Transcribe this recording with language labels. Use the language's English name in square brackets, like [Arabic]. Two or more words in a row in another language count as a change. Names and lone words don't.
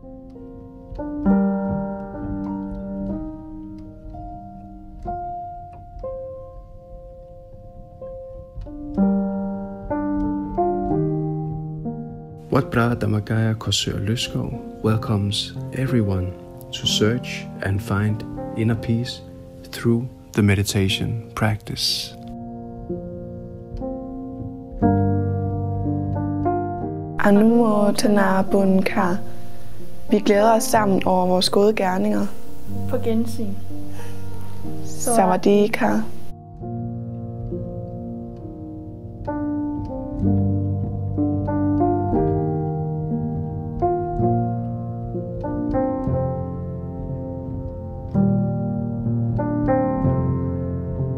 [English] Wat Bra Dhammakaya Korsør Løskov welcomes everyone to search and find inner peace through the meditation practice. [Thai] อนุโมทนาบุญค่ะ [Danish] Vi glæder os sammen over vores gode gerninger. På gensyn. [Thai] Sawadika. [English] Before